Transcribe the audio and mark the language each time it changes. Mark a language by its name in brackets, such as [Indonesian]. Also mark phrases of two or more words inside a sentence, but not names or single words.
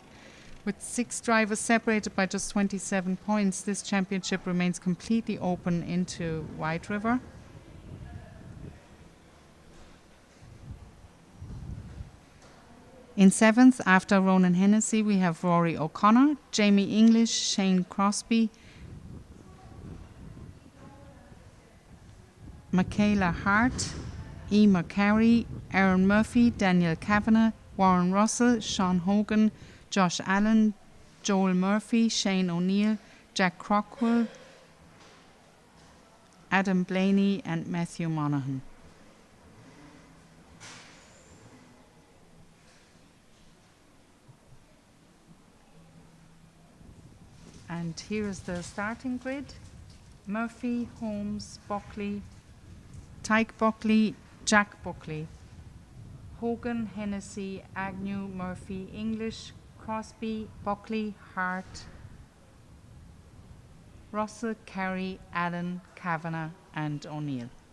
[English] With 6 drivers separated by just 27 points, this championship remains completely open into Whiteriver. In 7th, after Ronan Hennessy, we have Rory O'Connor, Jamie English, Shane Crosby, Michaela Hart, Emer Carey, Aaron Murphy, Daniel Kavanagh, Warren Russell, Sean Hogan, Josh Allen, Joel Murphy, Shane O'Neill, Jack Crockwell, Adam Blaney and Matthew Monaghan. And here is the starting grid. Murphy, Holmes, Buckley, Tyke Buckley, Jack Buckley, Hogan, Hennessy, Agnew, Murphy, English, Crosby, Buckley, Hart, Russell, Carey, Allen, Kavanagh and O'Neill.